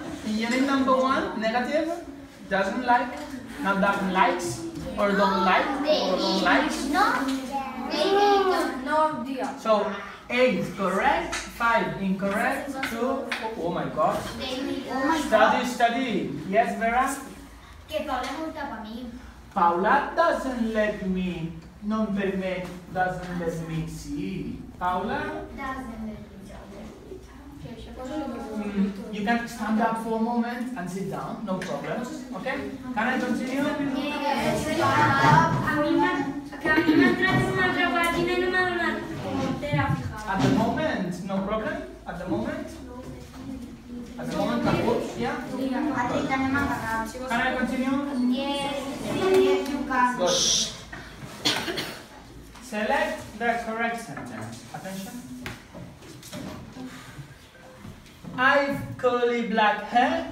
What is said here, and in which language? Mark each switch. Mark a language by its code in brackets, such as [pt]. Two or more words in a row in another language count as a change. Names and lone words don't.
[en] Unit number 1, negative, doesn't like, not doesn't likes, or don't like, or don't likes. [ca] No, dia. [en] So 8 correct, 5 incorrect, 2, oh my god. Study. Yes, Vera? [es] Que Paula no tapa a mi. [en] Paula doesn't let me, [ca] no em permet, [en] doesn't let me see. Paula? You can stand up for a moment and sit down, no problem. Okay? Can I continue? [ca] A mi m'ha entrat en una altra pàgina i no m'ha donat com entera fijada. [en] At the moment, no problem? At the moment? At the moment, Kahoot? Yeah? Can I continue? Good. Select the correct sentence. Attention. I've curly black hair.